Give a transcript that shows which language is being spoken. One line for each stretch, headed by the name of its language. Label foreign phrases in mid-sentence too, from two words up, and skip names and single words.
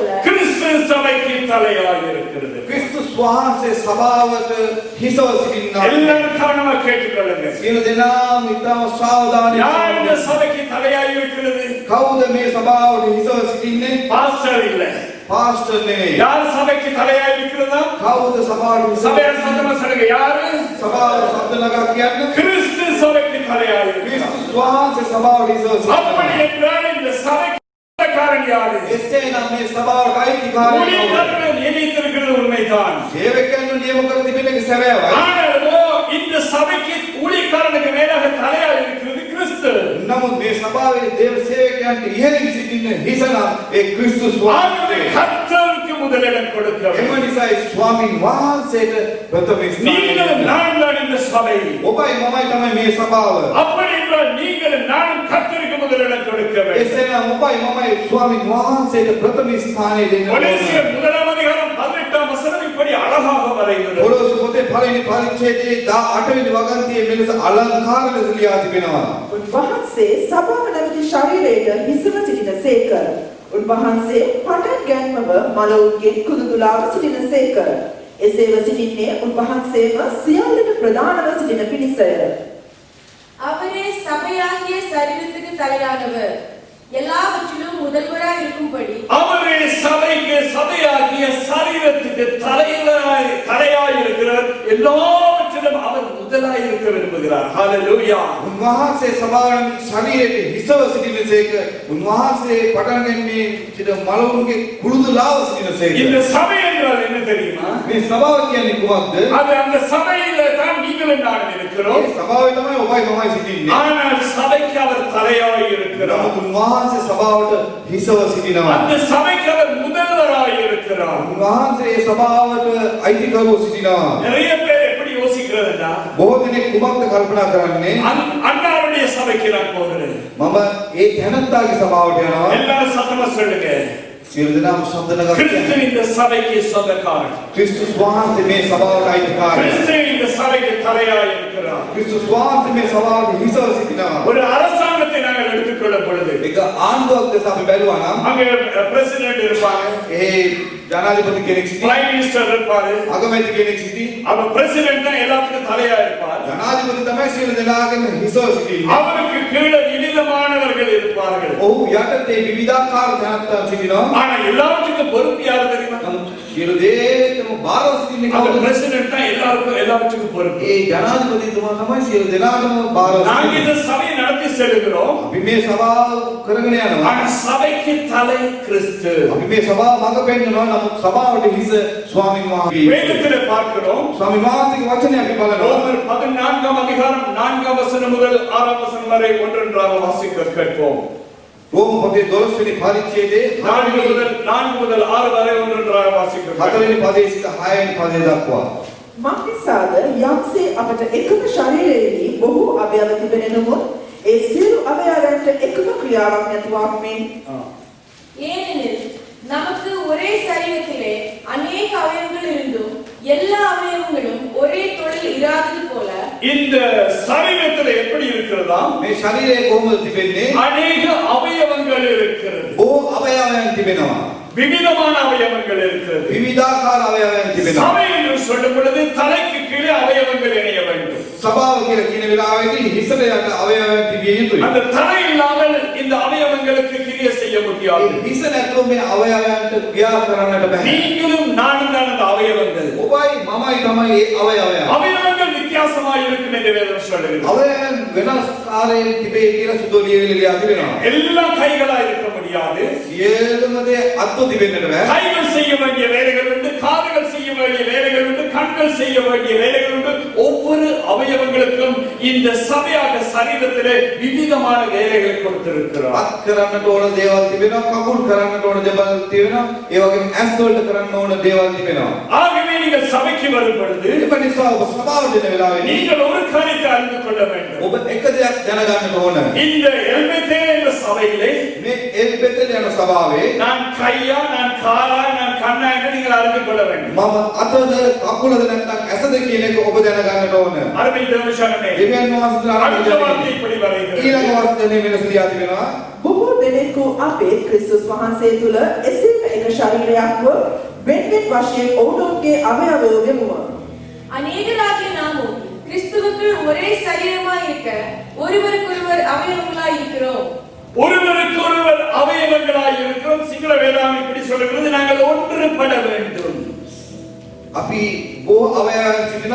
Tamil: கிறிஸ்து சபைக்கு தலையாய் இருக்கிறது.
Sinhala: ක්‍රිස්තුස් වහන්සේ සභාවට හිසව සිටින්නා.
Tamil: எல்லாரும் கவனமா கேட்டுக்கொள்ளுங்க.
Sinhala: සියලු දෙනාම ඉතාම සාවධානයෙන්
Tamil: யார் இந்த சபைக்கு தலையாய் இருக்கிறது?
Sinhala: කවුද මේ සභාවට හිසව සිටින්නේ?
Tamil: பாஸ்டர் இல்ல.
Sinhala: පාස්ටර් නෙවෙයි.
Tamil: யார் சபைக்கு தலையாய் இருக்கிறதா?
Sinhala: කවුද සභාවට හිසව?
Tamil: சபையார் சத்தமா சொல்லுங்க. யாரு?
Sinhala: සභාවට ශබ්ද නගා කියන්න.
Tamil: கிறிஸ்து சபைக்கு தலையாய் இருக்கிறார்.
Sinhala: ක්‍රිස්තුස් වහන්සේ සභාවට හිසව
Tamil: அப்படி
Sinhala: සිටිනවා.
Tamil: என்றால் இந்த சபைக்கு காரணம் யாரு?
Sinhala: එසේනම් මේ සභාවට අයිතිකාරයෝ
Tamil: ஊழியக்காரர்கள் நியமித்திருக்கிறது உண்மைதான்.
Sinhala: සේවකයන්ව නියම කර තිබෙන එක සැබෑවයි.
Tamil: ஆனாலும் இந்த சபைக்கு ஊழியக்காரனுக்கு மேலாக தலையாய் இருக்கிறது கிறிஸ்து.
Sinhala: නමුත් මේ සභාවේ දේව සේවකයන්ට ඉහළින් සිටින හිසනම් ඒ ක්‍රිස්තුස්
Tamil: ஆகவே
Sinhala: වහන්සේ.
Tamil: கர்த்தருக்கு முதலிடம் கொடுக்க
Sinhala: එම
Tamil: வேண்டும்.
Sinhala: නිසායි ස්වාමින් වහන්සේට ප්‍රථම
Tamil: நீங்களும்
Sinhala: ස්ථානය.
Tamil: நான் தான் இந்த சபை.
Sinhala: ඔබයි මමයි තමයි මේ සභාව.
Tamil: அப்படி என்றால் நீங்களும் நானும் கர்த்தருக்கு முதலிடம் கொடுக்க வேண்டும்.
Sinhala: එසේනම් ඔබයි මමයි ස්වාමින් වහන්සේට ප්‍රථම ස්ථානය දෙන්න ඕන.
Tamil: கொலோසිயர் 1ஆம் அதிகாரம் 18ஆம் வசனம் இப்படி அழகாக வரைகிறது.
Sinhala: කොලොස්සේ පොතේ පළවෙනි පරිච්ඡේදයේ 18 වෙනි වගන්තියේ මෙලෙස අලංකාර ලෙස ලියා තිබෙනවා. උන්වහන්සේ සභාව නැමැති ශරීරයට හිසව සිටිනසේක. උන්වහන්සේ පටන් ගැන්මව මලවුන්ගේ කුදුදුලාව සිටිනසේක. එසේව සිටින්නේ උන්වහන්සේම සියල්ලට ප්‍රධානව සිටින පිණිසය.
Tamil: அவரே சபையாகிய சரீரத்துக்கு தலையானவர், எல்லாவற்றிலும் முதல்வராய் இருக்கும்படி அவரே சபைக்கு சபையாகிய சரீரத்துக்கு தலையாய் இருக்கிறார். எல்லாவற்றிலும் அவர் முதலாய் இருக்க விரும்புகிறார். ஹalleluya.
Sinhala: උන්වහන්සේ සභාවේ ශරීරයේ හිසව සිටිනසේක. උන්වහන්සේ පටන් ගැනීමේ සිට මලවුන්ගේ කුරුදුලාව සිටිනසේක.
Tamil: இந்த சபை என்றால் என்ன தெரியுமா?
Sinhala: මේ සභාව කියන්නේ කුමක්ද?
Tamil: அது அந்த சபையில தான் நீங்களும் நானும் இருக்கிறோம்.
Sinhala: ඒ සභාවේ තමයි ඔබයි මමයි සිටින්නේ.
Tamil: ஆனால் சபைக்கு அவர் தலையாய் இருக்கிறார்.
Sinhala: නමුත් උන්වහන්සේ සභාවට හිසව සිටිනවා.
Tamil: அந்த சபைக்கு அவர் முதல்வராய் இருக்கிறார்.
Sinhala: උන්වහන්සේ ඒ සභාවට අයිතිකරුවෝ සිටිනවා.
Tamil: நிறைய பேர் எப்படி யோசிக்கிறதுன்னா,
Sinhala: බොහෝ දෙනෙක් කුමක්ද කල්පනා කරන්නේ?
Tamil: அண்ணாருடைய சபைக்கு நான் போகிறேன்.
Sinhala: මම ඒ තැනත්තාගේ සභාවට යනවා.
Tamil: எல்லாரும் சத்தமா சொல்லுங்க.
Sinhala: සියලු දෙනාම ශබ්ද නගා
Tamil: கிறிஸ்து
Sinhala: කියන්න.
Tamil: இந்த சபைக்கு சொந்தக்காரன்.
Sinhala: ක්‍රිස්තුස් වහන්සේ මේ සභාවට අයිතිකාරයි.
Tamil: கிறிஸ்து இந்த சபைக்கு தலையாய் இருக்கிறார்.
Sinhala: ක්‍රිස්තුස් වහන්සේ මේ සභාවට හිසව සිටිනවා.
Tamil: ஒரு அரசாங்கத்தை நாங்கள் எடுத்துக்கொள்ளும் பொழுது
Sinhala: ඒක ආණ්ඩුවක් දැස අපි බැලුවා නම්
Tamil: அங்க பிரசிடென்ட் இருப்பாங்க,
Sinhala: ඒ ජනාධිපති කෙනෙක් සිටි,
English: prime minister
Tamil: இருப்பாரு.
Sinhala: අගමැති කෙනෙක් සිටි.
Tamil: அப்ப பிரசிடென்ட் தான் எல்லாத்துக்கும் தலையா இருப்பார்.
Sinhala: ජනාධිපති තමයි සියලු දෙනාගේම හිසව සිටින්නේ.
Tamil: அவருக்கு கீழே விவிதமானவர்கள் இருப்பார்கள்.
Sinhala: ඔහු යටතේ විවිධාකාර ජනතාව සිටිනවා.
Tamil: ஆனா எல்லாத்துக்கும் பொறுப்பு யாரு தெரியுமா?
Sinhala: නමුත් සියලු දේටම බාරව සිටින්නේ
Tamil: அந்த
Sinhala: කවුද?
Tamil: பிரசிடென்ட் தான் எல்லாத்துக்கும் பொறுப்பு.
Sinhala: ඒ ජනාධිපතිතුමා තමයි සියලු දෙනාටම බාරව
Tamil: நாங்க
Sinhala: සිටින්නේ.
Tamil: இந்த சபையை நடத்தி செல்கிறோம்.
Sinhala: අපි මේ සභාව කරගෙන යනවා.
Tamil: ஆனா சபைக்கு தலை கிறிஸ்து.
Sinhala: අපි මේ සභාව මඟ පෙන්වනවා. නමුත් සභාවට හිස ස්වාමීන් වහන්සේ.
Tamil: வேதத்திலே பார்க்கிறோம்.
Sinhala: ස්වාමීන් වහන්සේගේ වචනේ අපි බලනවා.
Tamil: ரோமர் 14ஆம் அதிகாரம் 4ஆம் வசனம் முதல் 6ஆம் வசனம் வரை ஒன்றொன்றாக வாசிக்க கேட்போம்.
Sinhala: රෝම පොතේ 12 වෙනි පරිච්ඡේදයේ
Tamil: 4 முதல் 6 வரை ஒன்றொன்றாக வாசிக்க 4 கேட்போம்.
Sinhala: වෙනි පදයේ සිට 6 වෙනි පදය දක්වා. මක්නිසාද යම්සේ අපට එකම ශරීරයේදී බොහෝ අවයව තිබෙන නමුත් ඒ සියලු අවයවයන්ට එකම ක්‍රියාවක් නැතුවක් මෙන්
Tamil: ஏனெனில் நமக்கு ஒரே சரீரத்திலே அநேக அவயவங்கள் இருந்தும் எல்லா அவயவங்களும் ஒரே தொழில் இராதது போல இந்த சரீரத்தில் எப்படி இருக்கிறதா?
Sinhala: මේ ශරීරයේ කොහොමද තිබෙන්නේ?
Tamil: அநேக அவயவங்கள் இருக்கிறது.
Sinhala: බොහෝ අවයවයන් තිබෙනවා.
Tamil: விவிதமான அவயவங்கள் இருக்கிறது.
Sinhala: විවිධාකාර අවයවයන් තිබෙනවා.
Tamil: சபை என்று சொல்லும் பொழுது தலைக்கு கீழே அவயவங்கள் இணைய வேண்டும்.
Sinhala: සභාව කියලා කියන වෙලාවේදී හිසට යට අවයවයන් තිබිය යුතුයි.
Tamil: அந்த தலை இல்லாமல் இந்த அவயவங்களுக்கு கிரியை செய்ய முடியாது.
Sinhala: ඒ හිස නැතුව මේ අවයවයන්ට ක්‍රියා කරන්නට බෑ.
Tamil: நீங்களும் நானும் தான் அந்த அவயவங்கள்.
Sinhala: ඔබයි මමයි තමයි ඒ අවයවයන්.
Tamil: அவயவங்கள் வித்தியாசமாய் இருக்கும் என்று வேதம் சொல்லுகிறது.
Sinhala: අවයවයන් වෙනස් ආකාරයෙන් තිබේ කියලා සුදු ලියවිලිය තිබෙනවා.
Tamil: எல்லாம் கைகளா இருக்க முடியாது.
Sinhala: සියලුම දේ අත්ව තිබෙන්නට බෑ.
Tamil: கைகள் செய்ய வேண்டிய வேலைகள் உண்டு, காதுகள் செய்ய வேண்டிய வேலைகள் உண்டு, கண்கள் செய்ய வேண்டிய வேலைகள் உண்டு. ஒவ்வொரு ஒவ்வொரு அவயவங்களுக்கும் இந்த சபையாக சரீரத்திலே விவிதமான வேலைகளை கொடுத்திருக்கிறார்.
Sinhala: අත් කරන්නට ඕන දේවල් තිබෙනවා, කකුල් කරන්නට ඕන දේවල් තිබෙනවා, ඒ වගේම ඇස් වලට කරන්න ඕන දේවල් තිබෙනවා.
Tamil: ஆகவே நீங்கள் சபைக்கு வரும் பொழுது
Sinhala: ඒ නිසා ඔබ සභාවට එන වෙලාවේදී
Tamil: நீங்கள் ஒரு காரியத்தை அறிந்து கொள்ள வேண்டும்.
Sinhala: ඔබ එක දෙයක් දැනගන්න ඕන.
Tamil: இந்த எல்பெத்தே என்ற சபையிலே
Sinhala: මේ එල්බෙතෙල් යන සභාවේ
Tamil: நான் கையா, நான் காலா, நான் கண்ணா என்று நீங்கள் அறிந்து கொள்ள வேண்டும்.
Sinhala: මම අතද කකුලද නැත්නම් ඇසද කියන එක ඔබ දැනගන්න ඕන.
Tamil: அருமை தேவசனமே,
Sinhala: දෙවියන් වහන්සේලා
Tamil: அடுத்த வார்த்தை இப்படி வருகிறது.
Sinhala: ඊළඟ වස්තනේ වෙනස දියා තිබෙනවා. බොහෝ දෙනෙකු අපේ ක්‍රිස්තුස් වහන්සේ තුළ එසේම එක ශරීරයක්ව වෙන්වෙන් වශයෙන් ඔවුන්ගේ අවයවය වෙමුව.
Tamil: அநேகராகிய நாமும் கிறிஸ்துவுக்குள் ஒரே சரீரமாய் இருக்க ஒருவருக்கொருவர் அவயவங்களாய் இருக்கிறோம். ஒருவருக்கொருவர் அவயவங்களாய் இருக்கிறோம். சிங்கள வேதாகம் இப்படி சொல்கிறது, நாங்கள் ஒன்றுபட வேண்டும்.
Sinhala: අපි බොහෝ අවයවයන් සිටිනවා.